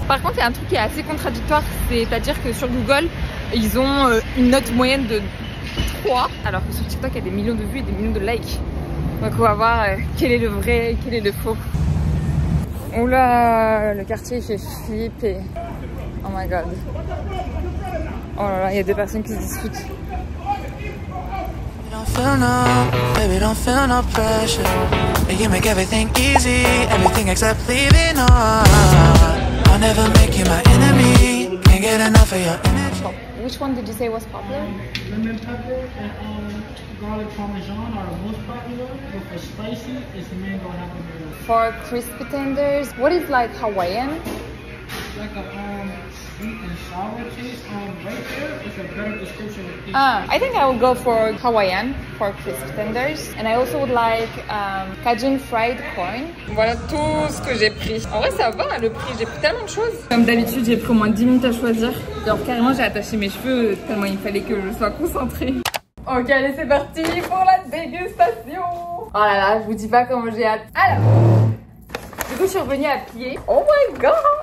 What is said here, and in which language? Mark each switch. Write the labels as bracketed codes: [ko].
[fr] Par contre il y a un truc qui est assez contradictoire, c'est-à-dire que sur Google, ils ont une note moyenne de froid. Alors que sur TikTok, il y a des millions de vues et des millions de likes. Donc on va voir quel est le vrai, quel est le faux. Oula, le quartier il fait flipper. [en] Oh my god. [fr] Oh là là, il y a deux personnes qui se discutent. [en] Don't feel no, baby, don't feel no pressure. You make everything easy, everything except leaving on. I'll never make you my enemy. Can't get enough of your energy. Which one did you say was popular? Lemon pepper and garlic parmesan are most popular, but for spicy, it's mango habanero. For crispy tenders, what is like Hawaiian? Like a sweet and sour taste. Right there is a better description of each. I think I will go for Hawaiian for crispy tenders, and I also would like Cajun fried corn. [fr] Voilà tout ce que j'ai pris. En vrai, ça va le prix, j'ai pris tellement de choses. Comme d'habitude, j'ai pris au moins 10 minutes à choisir. Genre, carrément, j'ai attaché mes cheveux tellement il fallait que je sois concentrée. Ok, allez, c'est parti pour la dégustation. Oh là là, je vous dis pas comment j'ai hâte. Alors, du coup, je suis revenue à pied. [en] Oh my god!